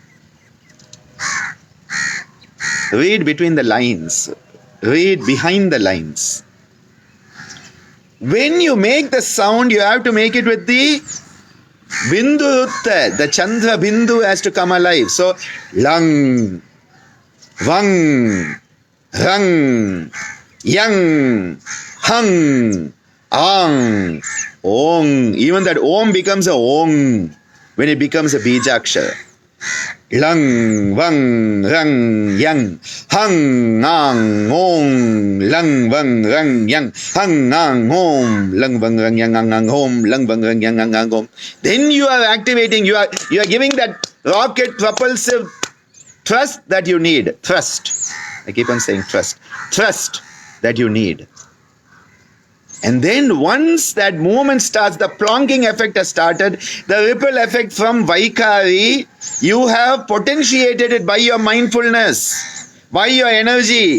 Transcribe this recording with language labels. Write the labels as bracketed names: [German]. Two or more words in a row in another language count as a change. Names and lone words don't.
[English] Read between the lines. Read behind the lines. When you make the sound, you have to make it with the bindu utta. The Chandra bindu has to come alive. So, [Sanskrit] lang, vang, rang, yang, hang, ang, ong. [English] Even that om becomes a ong when it becomes a bijakshara. [Sanskrit] Lang, vang, rang, yang, hang, ang, ong, lang, vang, rang, yang, hang, ang, om, lang, vang, rang, yang, ang, om, lang, vang, rang, yang, ang, om. [English] Then you are activating, you are giving that rocket propulsive thrust that you need. Thrust. I keep on saying thrust. Thrust that you need. And then once that movement starts, the plonking effect has started, the ripple effect from Vaikari, you have potentiated it by your mindfulness, by your energy.